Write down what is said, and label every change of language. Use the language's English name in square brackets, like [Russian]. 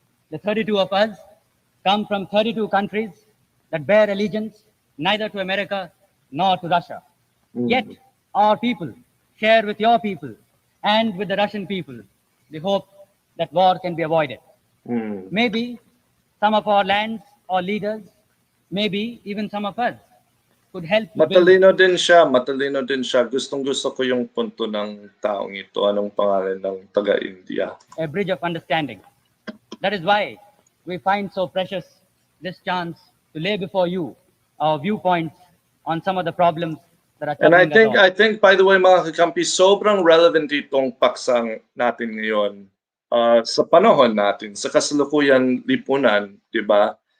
[English] The 32 of us come from 32 countries that bear allegiance neither to America nor to Russia. Yet our people share with your people and with the Russian people the hope that war can be avoided. Maybe some of our lands or leaders, maybe even some of us, could help you [Filipino] Matalino din siya. Gustong-gusto ko yung punto ng taong ito. Anong pangalan ng taga-India? [English] A bridge of understanding. That is why we find so precious this chance to lay before you our viewpoints on some of the problems that are And troubling us all. [Filipino] I think, by the way, mga kakampi, sobrang relevant itong paksang natin ngayon sa panahon natin, sa kasalukuyan lipunan, di ba?